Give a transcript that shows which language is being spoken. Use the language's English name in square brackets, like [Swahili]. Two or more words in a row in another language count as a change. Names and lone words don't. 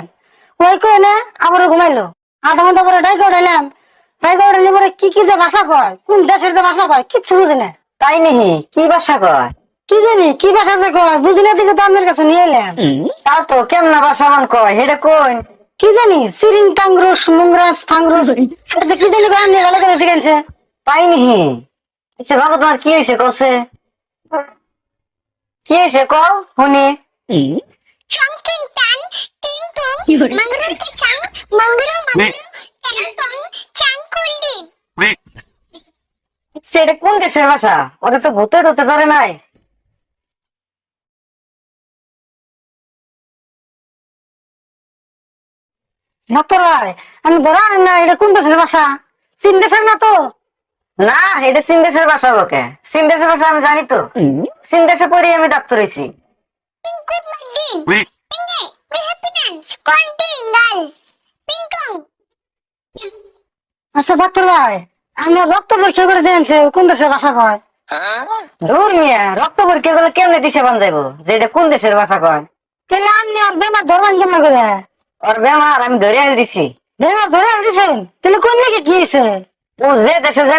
[Bangla] ওই কই না আবারও ঘুমাইলো আধা ঘন্টা পরে ডাইকে উঠাইলাম ডাইকে উঠাইলে পরে কি কি যে ভাষা কয় কোন দেশের যে ভাষা কয় কিচ্ছু বুঝি না তাই নাকি কি ভাষা কয় কি জানি কি ভাষা যে কয় বুঝি না দিকে তো আপনার কাছে নিয়ে এলাম তাও তো কেমন ভাষা মান কয় সেটা কই কি জানি সিরিং টাংরুস মুংরাস ফাংরুস আচ্ছা কি জানি কয় আপনি ভালো করে শিখেছে তাই নাকি আচ্ছা বাবা তোমার কি হয়েছে কছে কি হয়েছে কও শুনি Chongqing tan, ting tung, mangrove chang, mangrove, tang, chang kulin. সেটা কোন দেশের ভাষা ওটা তো ভূতে ঢুতে ধরে নাই ডাক্তার ভাই আমি ধরা না এটা কোন দেশের ভাষা চীন দেশের না তো না এটা চীন দেশের ভাষা ওকে চীন দেশের ভাষা আমি জানি তো চীন দেশে পড়ে আমি ডাক্তার হইছি Ping good my din. Pinge, we have finance, continental. Ping kong. আচ্ছা ডাক্তার ভাই আমরা রক্ত পরীক্ষা করে দেখছে কোন দেশের ভাষা কয় দূর মিয়া রক্ত পরীক্ষা করলে কেমনে দিশে বান যাইবো যে এটা কোন দেশের ভাষা কয় তাহলে আপনি আর বেমার ধরবেন কেমন করে ওর বেমার আমি ধরে আল দিছি বেমার ধরে আল দিছেন তাহলে কোন নাকি কি হয়েছে ও যে দেশে যাবে